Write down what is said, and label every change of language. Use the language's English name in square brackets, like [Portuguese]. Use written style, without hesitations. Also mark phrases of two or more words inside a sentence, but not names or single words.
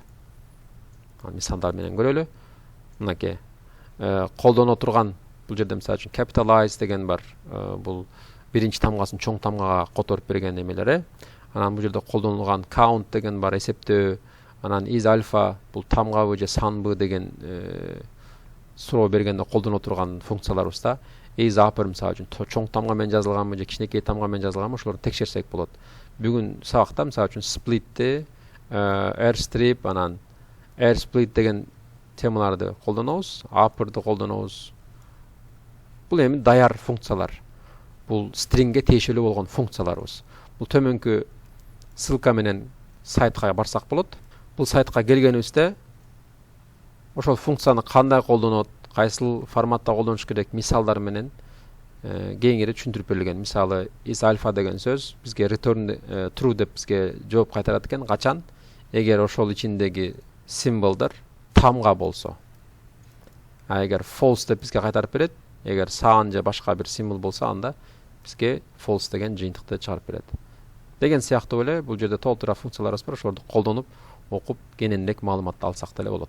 [Kyrgyz] Мисалдар менен көрөлү. Мынакей колдоно турган бул жерде мисалы үчүн capitalize деген бар. Бул биринчи тамгасын чоң тамгага которуп берген эмелер. Анан бул жерде колдонулган count деген бар, эсептөө. Анан [English] is alpha [Kyrgyz] бул тамгабы же санбы деген суроо бергенде колдоно турган функцияларыбызда [English] is upper [Kyrgyz] мисалы үчүн чоң тамга менен жазылганбы же кичинекей тамга менен жазылганбы, ошолорду текшерсек болот. Бүгүн сабакта мисалы үчүн split'ти, airstrip, анан airsplit деген темаларды колдонобуз, upper'ды колдонобуз. Бул эми даяр функциялар. Бул stringге тиешелүү болгон функцияларыбыз. Бул төмөнкү ссылка менен сайтка барсак болот. Бул сайтка келгенибизде ошол функцияны кандай колдонот, кайсыл форматта колдонуш керек мисалдар менен кеңири түшүндүрүп берилген. Мисалы [English] is alpha [Kyrgyz] деген сөз бизге [English] return true [Kyrgyz] деп бизге жооп кайтарат экен. Качан? Эгер ошол ичиндеги символдор тамга болсо. А эгер false деп бизге кайтарып берет, эгер сан же башка бир символ болсо, анда бизге false деген жыйынтыкты чыгарып берет. Деген сыяктуу эле бул жерде толтура функцияларыбыз бар, ошолорду колдонуп, окуп, кененирээк маалыматты алсак деле болот.